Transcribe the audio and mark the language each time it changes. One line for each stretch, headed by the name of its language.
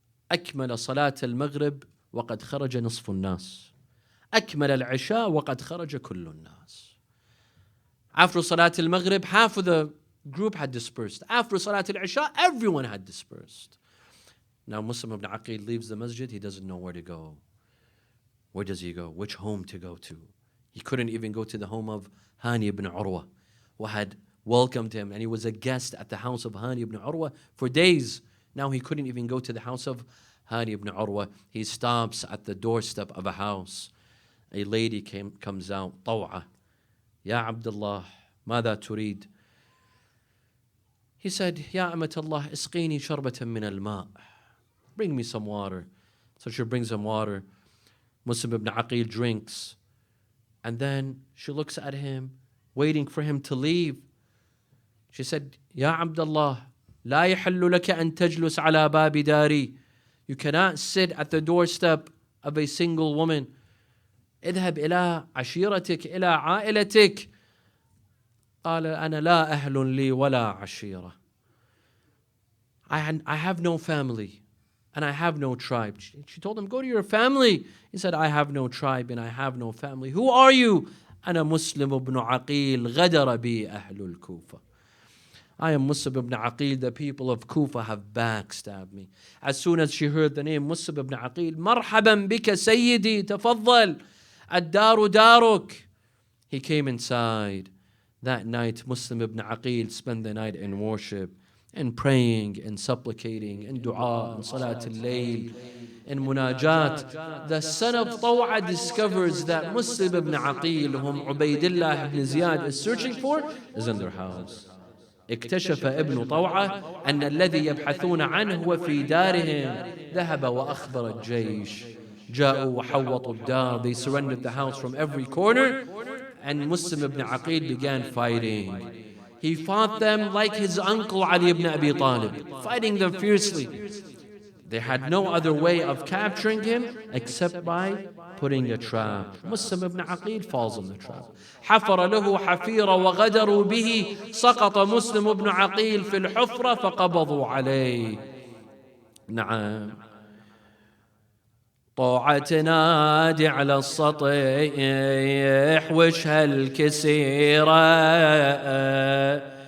Arabic: أكمل صلاة المغرب وقد خرج نصف الناس، أكمل العشاء وقد خرج كل الناس.
English: After Salat al-Maghrib, half of the group had dispersed. After Salat al-Isha, everyone had dispersed. Now Muslim ibn Aqil leaves the masjid. He doesn't know where to go. Where does he go? Which home to go to? He couldn't even go to the home of Hani ibn Urwa, who had welcomed him, and he was a guest at the house of Hani ibn Urwa for days. Now he couldn't even go to the house of Hani ibn Urwa. He stops at the doorstep of a house. A lady comes out, طوعة.
Arabic: يا عبد الله ماذا تريد?
English: He said,
Arabic: يا أمة الله اسقيني شربة من الماء.
English: Bring me some water. So she brings him water. Muslim ibn Aqil drinks. And then she looks at him, waiting for him to leave. She said,
Arabic: يا عبد الله لا يحل لك أن تجلس على باب داري.
English: You cannot sit at the doorstep of a single woman.
Arabic: اذهب إلى عشيرتك، إلى عائلتك. قال أنا لا أهل لي ولا عشيرة.
English: I have no family and I have no tribe. She told him, go to your family. He said, I have no tribe and I have no family. Who are you?
Arabic: أنا مسلم ابن عقيل غدر بي أهل الكوفة.
English: I am Muslim ibn Aqil. The people of Kufa have backstabbed me. As soon as she heard the name Muslim ibn Aqil,
Arabic: مرحبا بك سيدي تفضل الدار دارك.
English: He came inside. That night, Muslim ibn Aqil spent the night in worship, in praying, in supplicating, in dua, in salat al-layl, in munajat. The son of Taw'a discovers that Muslim ibn Aqil, whom Ubaydillah ibn Ziyad is searching for, is in their house.
Arabic: اكتشف ابن طوعة أن الذي يبحثون عنه هو في دارهم. ذهب وأخبر الجيش. جاءوا وحوطوا الدار.
English: They surrendered the house from every corner. And Muslim ibn Aqil began fighting. He fought them like his uncle Ali ibn Abi Talib, fighting them fiercely. They had no other way of capturing him except by putting a trap. Muslim ibn Aqil falls in the trap.
Arabic: حفر له حفيرة وغدروا به. سقط مسلم ابن عقيل في الحفرة فقبضوا عليه. نعم. طوعة تنادي على السطيح وش هالكسيرة.